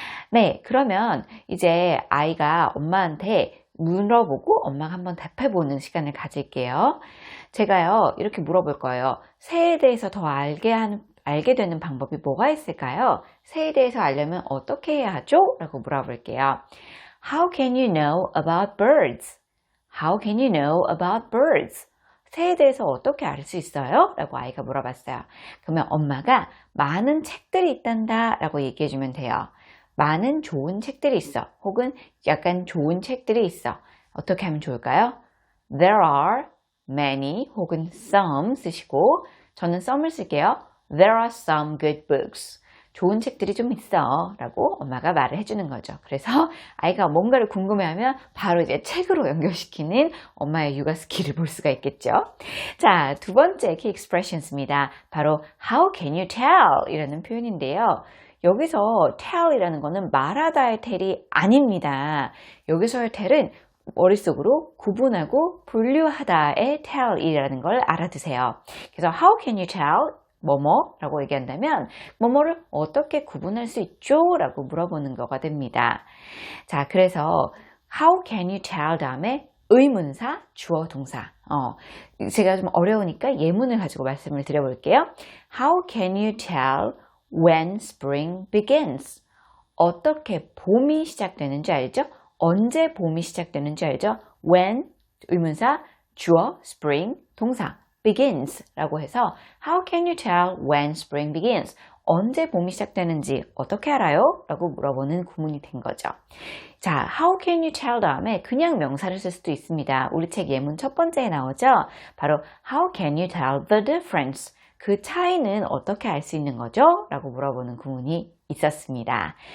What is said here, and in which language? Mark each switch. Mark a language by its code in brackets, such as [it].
[ko] 네, 그러면 이제 아이가 엄마한테 물어보고 엄마가 한번 답해보는 시간을 가질게요. 제가요, 이렇게 물어볼 거예요. 새에 대해서 더 알게 되는 방법이 뭐가 있을까요? 새에 대해서 알려면 어떻게 해야 하죠? 라고 물어볼게요. [en] How can you know about birds? How can you know about birds? [ko] 새에 대해서 어떻게 알 수 있어요? 라고 아이가 물어봤어요. 그러면 엄마가 많은 책들이 있단다 라고 얘기해주면 돼요. 많은 좋은 책들이 있어. 혹은 약간 좋은 책들이 있어. 어떻게 하면 좋을까요? [en] There are many [ko] 혹은 some 쓰시고 저는 some을 쓸게요. [en] There are some good books. [ko] 좋은 책들이 좀 있어 라고 엄마가 말을 해주는 거죠. 그래서 아이가 뭔가를 궁금해하면 바로 이제 책으로 연결시키는 엄마의 육아 스킬을 볼 수가 있겠죠. 자, 두 번째 key expressions입니다. 바로 [en] how can you tell [ko] 이라는 표현인데요. 여기서 tell 이라는 거는 말하다의 tell이 아닙니다. 여기서의 tell은 머릿속으로 구분하고 분류하다의 tell 이라는 걸 알아두세요. 그래서 [en] how can you tell [ko] 뭐뭐라고 얘기한다면 뭐뭐를 어떻게 구분할 수 있죠? 라고 물어보는 거가 됩니다. 자, 그래서 [en] how can you tell [ko] 다음에 의문사, 주어, 동사. 제가 좀 어려우니까 예문을 가지고 말씀을 드려볼게요. [en] How can you tell when spring begins? [ko] 어떻게 봄이 시작되는지 알죠? 언제 봄이 시작되는지 알죠? When, 의문사, 주어, spring, 동사. [en] begins [ko] 라고 해서 [en] How can you tell when spring begins? [ko] 언제 봄이 시작되는지 어떻게 알아요? 라고 물어보는 구문이 된 거죠. 자, [en] How can you tell [ko] 다음에 그냥 명사를 쓸 수도 있습니다. 우리 책 예문 첫 번째에 나오죠? [en] 바로 How can you tell the difference? [ko] 그 차이는 어떻게 알 수 있는 거죠? 라고 물어보는 구문이 있었습니다.